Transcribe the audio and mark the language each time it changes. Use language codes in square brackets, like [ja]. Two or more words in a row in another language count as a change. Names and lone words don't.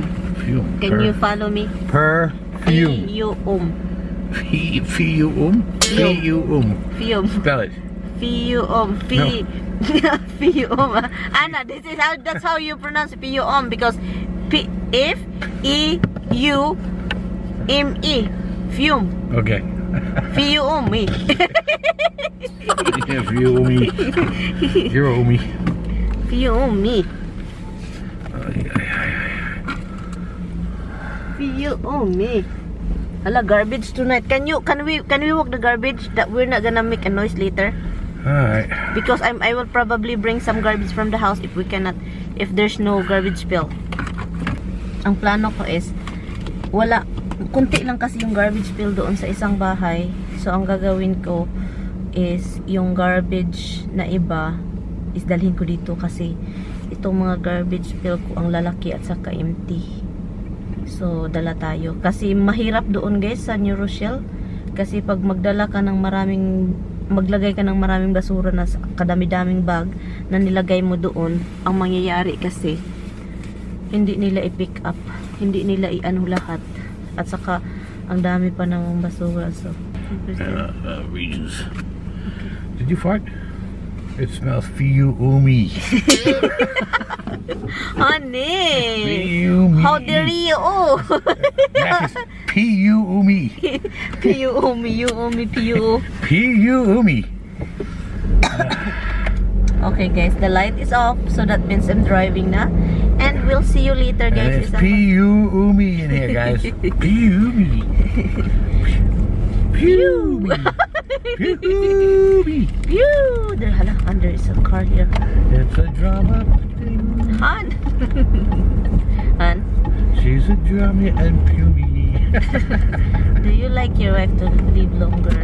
[en] Fume. Can you follow me? Perfume. Fume. Fume. Fume. Spell it. Fume. Fume. Anna, that's how you pronounce fume because F-E-U-M-E. Fume. Okay. Fume. Yeah, fume. Fume. Fume. Fume. Hala, garbage tonight. Can we walk the garbage that we're not gonna make a noise later? Alright. Because I will probably bring some garbage from the house if there's no garbage spill. [tl] Ang plano ko is kunti lang kasi yung [en] garbage spill [tl] doon sa isang bahay. So ang gagawin ko is yung garbage na iba is dalhin ko dito kasi itong mga [en] garbage spill [tl] ko ang lalaki at saka empty. So dala tayo kasi mahirap doon guys sa New Rochelle kasi pag maglagay ka ng maraming basura na kadami-daming bag na nilagay mo doon, ang mangyayari kasi hindi nila i- [en] pick up, [tl] hindi nila i-ano lahat at saka ang dami pa ng basura. [en] So regions. Okay. Did you fart? It smells fume. Honey, Fume. how dare you? Oh. That is P-U-U-M-E. P-U-U-M-E. Okay guys, the light is off, so that means I'm driving na. And we'll see you later guys. And it's P-U-U-M-E in here guys. P-U-M-E. Pew! Pew! Pew! There is a car here. It's a drama. Han! Han? She's a drummy and puny. Do you like your wife to live longer?